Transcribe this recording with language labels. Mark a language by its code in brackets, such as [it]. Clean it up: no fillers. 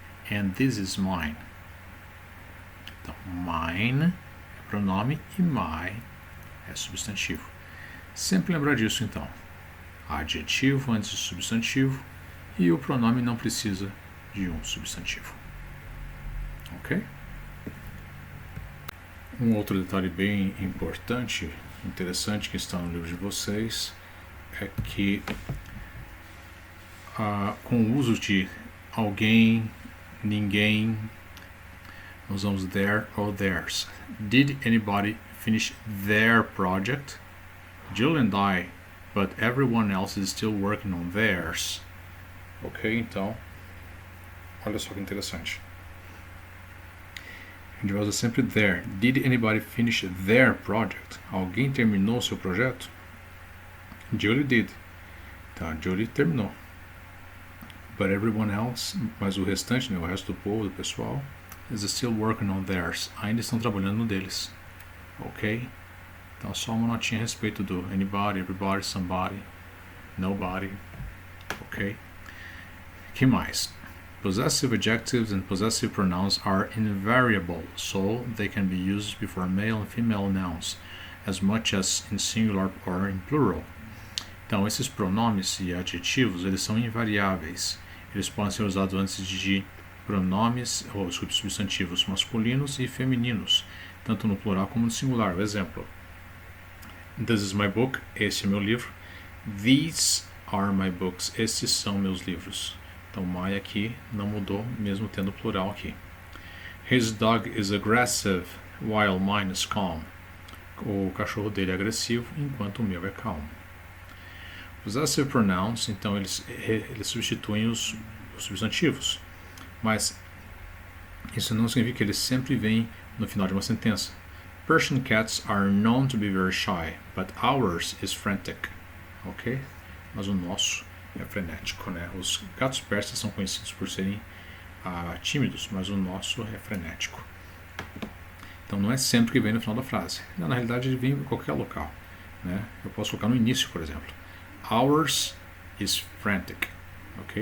[en] And this is mine. [pt] Então, [en] mine [pt] pronome e my é substantivo. Sempre lembrar disso, então. Adjetivo antes do substantivo e o pronome não precisa de um substantivo. Ok? Um outro detalhe bem importante, interessante, que está no livro de vocês, é que com o uso de alguém, ninguém, nós usamos their ou theirs. [en] Did anybody finish their project? Jill and I, but everyone else is still working on theirs. [pt] Ok, então, olha só que interessante. A gente vai usar sempre there. [en] Did anybody finish their project? [pt] Alguém terminou seu projeto? [en] Julie did. [pt] Então, a Julie terminou. [en] But everyone else, [pt] mas o restante, né, o resto do povo, do pessoal, [en] is still working on theirs. [pt] Ainda estão trabalhando no deles. Ok? Então, só uma notinha a respeito do anybody, everybody, somebody, nobody. Ok? Que mais? [en] Possessive adjectives and possessive pronouns are invariable, so they can be used before male and female nouns, as much as in singular or in plural. [pt] Então, esses pronomes e adjetivos, eles são invariáveis. Eles podem ser usados antes de pronomes ou substantivos masculinos e femininos, tanto no plural como no singular. Por exemplo, [en] this is my book, [pt] este é meu livro. [en] These are my books, [pt] estes são meus livros. Então, my aqui não mudou, mesmo tendo plural aqui. [en] His dog is aggressive, while mine is calm. [pt] O cachorro dele é agressivo, enquanto o meu é calmo. Possessive pronouns, então, eles substituem os substantivos. Mas isso não significa que eles sempre vêm no final de uma sentença. [en] Persian cats are known to be very shy, but ours is frantic. Ok? [pt] Mas o nosso é frenético, né? Os gatos persas são conhecidos por serem tímidos, mas o nosso é frenético. Então não é sempre que vem no final da frase. Na realidade ele vem em qualquer local, né? Eu posso colocar no início, por exemplo. [en] Ours is frantic. [pt] Ok?